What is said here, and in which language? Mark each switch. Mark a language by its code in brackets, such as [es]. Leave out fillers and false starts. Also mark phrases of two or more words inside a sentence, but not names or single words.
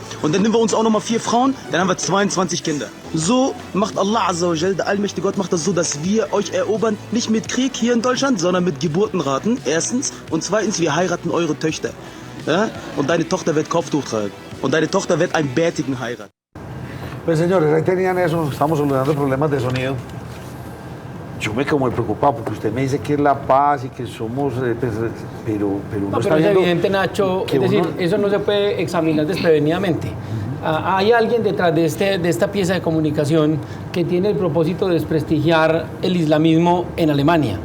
[de] Und dann nehmen wir uns auch nochmal 4 Frauen, dann haben wir 22 Kinder. So macht [ar] الله عز وجل, [de] der allmächtige Gott, macht das so, dass wir euch erobern, nicht mit Krieg hier in Deutschland, sondern mit Geburtenraten, erstens. Und zweitens, wir heiraten eure Töchter. ¿Ja? Und deine Tochter wird Kopftuch tragen. Und deine Tochter wird einen Bärtigen heiraten. [es] Pues señores, ahí tenían eso, estamos solucionando problemas de sonido. Yo me quedo muy preocupado porque usted me dice que es la paz y que somos, pero uno no, está pero es viendo evidente, Nacho, que es decir, uno... eso no se puede examinar desprevenidamente. Hay alguien detrás de esta pieza de comunicación que tiene el propósito de desprestigiar el islamismo en Alemania.